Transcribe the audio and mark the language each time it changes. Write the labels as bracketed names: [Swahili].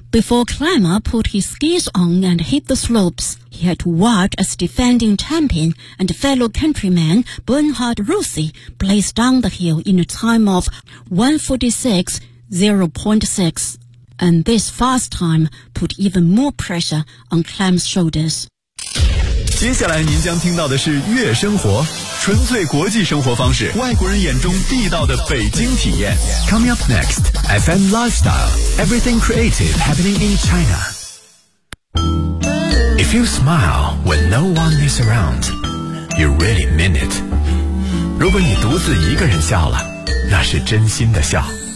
[English] Before Klamath put his skis on and hit the slopes, he had to watch as defending champion and fellow countryman Bernhard Rossi blazed down the hill in a time of 1:46.06. And this fast time put even more pressure on Klamath's shoulders. [Chinese] 接下来您将听到的是月生活，纯粹国际生活方式，外国人眼中地道的北京体验。 [English] Coming up next, FM Lifestyle, everything creative happening in China. If you smile when no one is around, you really mean it. [Chinese] 如果你独自一个人笑了，那是真心的笑。